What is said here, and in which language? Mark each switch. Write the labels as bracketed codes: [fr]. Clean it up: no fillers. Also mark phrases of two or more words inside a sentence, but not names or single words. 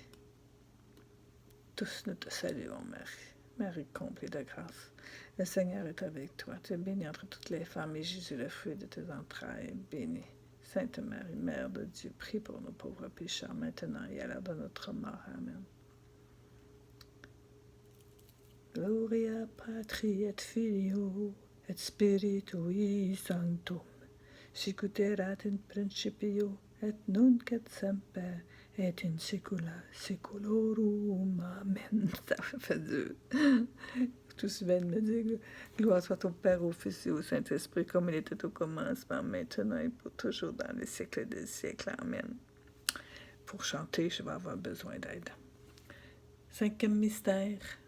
[fr] Tous nous te saluons, Marie. Marie comblée de grâce. Le Seigneur est avec toi. Tu es bénie entre toutes les femmes, et Jésus, le fruit de tes entrailles, est béni. Sainte Marie, Mère de Dieu, prie pour nos pauvres pécheurs, maintenant et à l'heure de notre mort. Amen. [la] Gloria Patri et Filio et Spiritui Sanctum, sicut erat in principio et nunc et semper et in saecula saeculorum. [fr] Amen. Ça fait dur. Tous viennent me dire, gloire soit au Père, au Fils et au Saint-Esprit, comme il était au commencement, maintenant et pour toujours, dans les siècles des siècles. Amen. Pour chanter, je vais avoir besoin d'aide. Cinquième mystère.